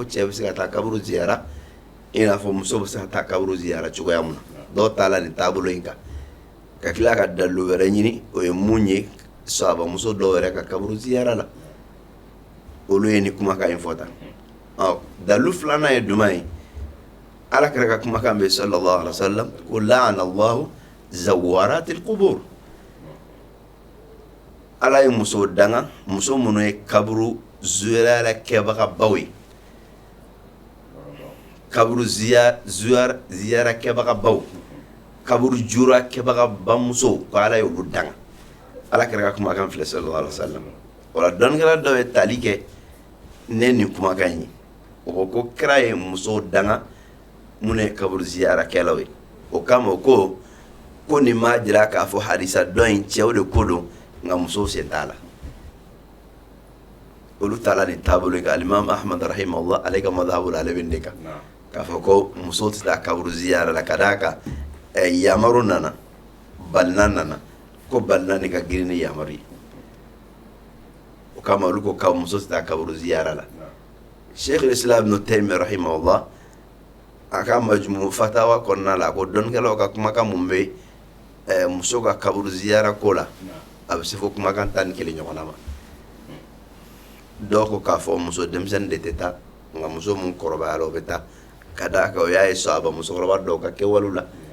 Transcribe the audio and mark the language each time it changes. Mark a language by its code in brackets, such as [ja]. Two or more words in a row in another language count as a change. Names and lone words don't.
[bm] cɛ bɛ se ka taa kaburu ziyara i n'a fɔ muso bɛ se ka taa kaburu ziyara cogoya mun na dɔw t'a la nin taabolo in kan ka tila ka dalilu wɛrɛ ɲini o ye mun ye sahaba muso dɔw yɛrɛ ka kaburu ziyara la olu ye ni kumakan in fɔ tan dalilu filanan ye duman ye alakira ka kumakan bɛ [ar] sallallahu alaihi wa sallam [bm] ko [ar] la'ana allahu zawaratil qubur [bm] ala ye muso danga muso minnu ye kaburu ziyara kɛbaga baw ye kaburu ziyara kɛbaga baw kaburu jura kɛbaga bamuso ko ala ye olu danga ala kɛra ka kumakan filɛ [ar] sallallahu alaihi wa sallam [bm] wala dɔnnikɛla dɔw ye tali kɛ ne nin kumakan ye o ko kira ye muso danga mun ye kaburu ziyara kɛlaw ye o kama ko nin ma jira k'a fɔ hadisa dɔ in cɛw de ko don nka musow sen t'a la olu taala ni taabolo kan alimam ahmad rahimahullah ale ka madhabu la ale bɛ ne kan k'a fɔ ko musow tɛ taa kaburu ziyara la ka d'a kan yamaru nana balina nana ko balina ni ka girin ni yamaru ye o kama olu ko ka muso tɛ taa kaburu ziyara la sheikh islam ibn taymiyyah rahimahullah a ka majmu fatawa kɔnɔna la ko dɔnnikɛlaw ka kumakan mun bɛ muso ka kaburu ziyara ko la a bɛ se fo kumakan 11 ɲɔgɔnna ma dɔw ko k'a fɔ muso denmisɛnnin de tɛ taa nka muso mun kɔrɔbayara o bɛ taa ka d'a kan o y'a ye sahaba musokɔrɔba dɔw ka kɛwalew la